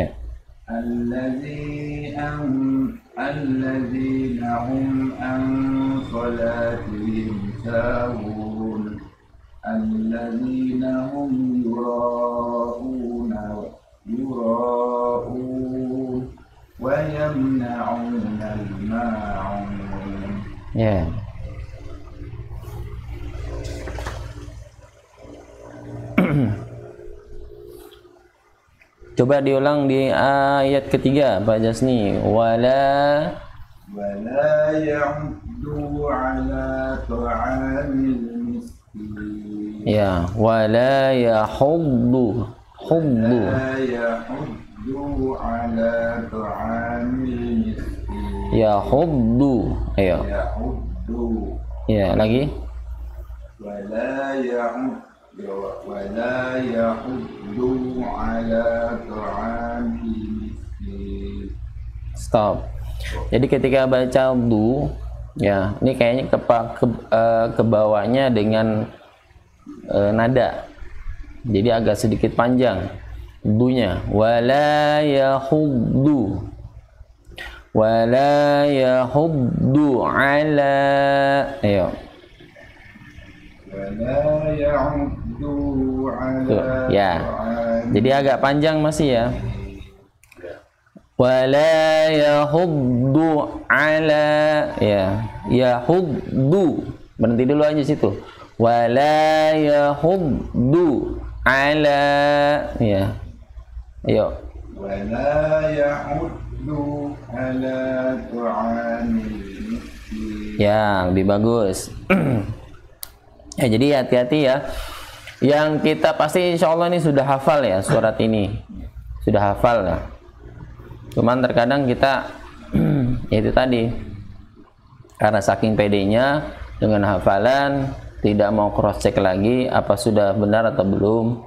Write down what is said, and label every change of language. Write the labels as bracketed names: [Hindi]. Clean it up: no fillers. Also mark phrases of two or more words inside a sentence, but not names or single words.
[Arabic] الذين هم عن صلاتهم ساهون. الذين هم يراءون ويمنعون الماعون. [Indonesian] Coba diulang di ayat ketiga, Pak Jasni. [Arabic] Wala يحض على طعام المسكين. Ya, ولا يحض. ولا يحض على طعام المسكين. Yahuddu. Ayo. Yahuddu. [Indonesian] Ya, lagi. [Arabic] ولا يحض على طعام المسكين. [Indonesian] Stop. Jadi ketika baca du, ya, ini kayaknya kebawanya dengan nada. Jadi agak sedikit panjang dunya. [Arabic] ولا يحض. ولا يحض على. [Indonesian] Ayo. [Arabic] ولا يحض على. [Indonesian] Ya. Jadi agak panjang masih ya. [Arabic] ولا يحض على, [Indonesian] ya, yahuddu, berhenti dulu aja situ. [Arabic] ولا يحض على, [Indonesian] ya, ayo. [Arabic] ولا يحض على طعام المسكين. [Indonesian] Ya, lebih bagus. Ya, jadi hati-hati ya. Yang kita pasti [Arabic] إن شاء الله [Indonesian] ini sudah hafal ya surat ini, sudah hafal ya. Cuman terkadang kita itu tadi karena saking pedenya dengan hafalan tidak mau [English] cross check [Indonesian] lagi apa sudah benar atau belum.